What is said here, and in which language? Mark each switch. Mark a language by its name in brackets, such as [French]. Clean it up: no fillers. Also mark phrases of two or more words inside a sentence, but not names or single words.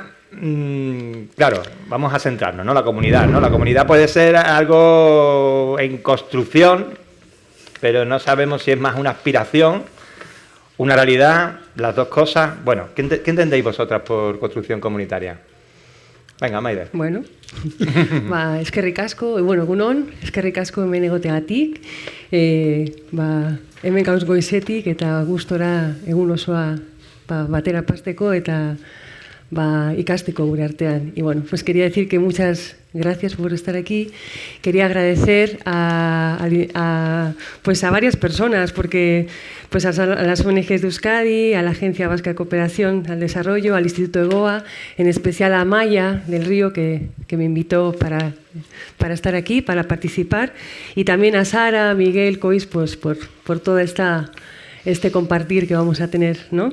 [Spanish] claro, vamos a centrarnos, ¿no? La comunidad, ¿no? La comunidad puede ser algo en construcción, pero no sabemos si es más una aspiración, una realidad, las dos cosas. Bueno, ¿qué entendéis vosotras por construcción comunitaria? Venga, Maider. [Basque] Bueno, eskerrik asko, egunon, eskerrik asko hemen egoteagatik, hemen gauz goizetik eta gustora egun osoa batera pasteko eta ikasteko gure artean. [Spanish] Y bueno, pues quería decir que muchas gracias por estar aquí. Quería agradecer a varias personas, porque pues a las ONGs de Euskadi, a la Agencia Vasca de Cooperación al Desarrollo, al Instituto EGOA, en especial a Maya del Río, que me invitó para estar aquí, para participar, y también a Sara, Miguel, Cois, pues por toda este compartir que vamos a tener, ¿no?